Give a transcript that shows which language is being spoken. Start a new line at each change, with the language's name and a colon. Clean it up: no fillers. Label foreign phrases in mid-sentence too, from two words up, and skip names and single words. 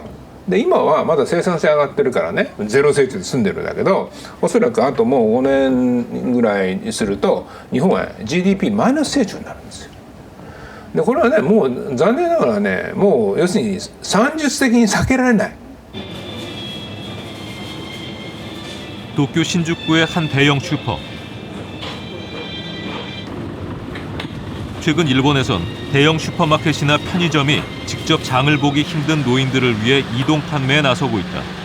Japanese: で今はまだ生産性上がってるからね、ゼロ成長で済んでるんだけど、おそらくあともう5年ぐらいにすると日本は GDP マイナス成長になるんですよ。でこれはね、もう残念ながらね、もう要するに算術的に避けられない。
Korean: 도쿄 신주쿠의 한 대형 슈퍼. 최근 일본에선 대형 슈퍼마켓이나 편의점이 직접 장을 보기 힘든 노인들을 위해 이동 판매에 나서고 있다.